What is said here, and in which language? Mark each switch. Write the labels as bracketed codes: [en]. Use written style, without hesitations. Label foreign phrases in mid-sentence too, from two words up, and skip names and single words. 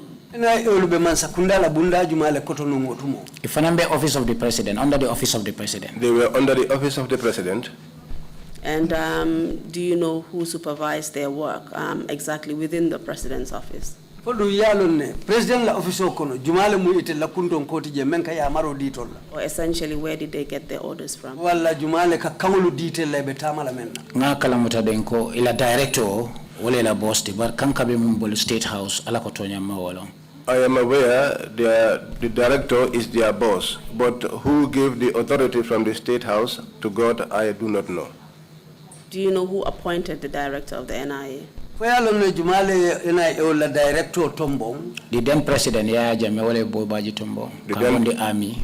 [en] If I'm the office of the president, under the office of the president. They were under the office of the president. And do you know who supervised their work exactly within the president's office? [man] President la office kono jumale mu ite la kunton koti je menka ya maro ditol [en] or essentially where did they get their orders from? [man] Wala jumale ka kangulu ditel la be tamala menna nga kala mutadenko ila director wala la boss di bar kanka be mumbol [en] state house [man] ala ko tonya mawolo. [en] I am aware the director is their boss, but who gave the authority from the state house to God, I do not know. Do you know who appointed the director of the NIA? The then president Yaya Jammeh wale Bobaji Tombo from the army.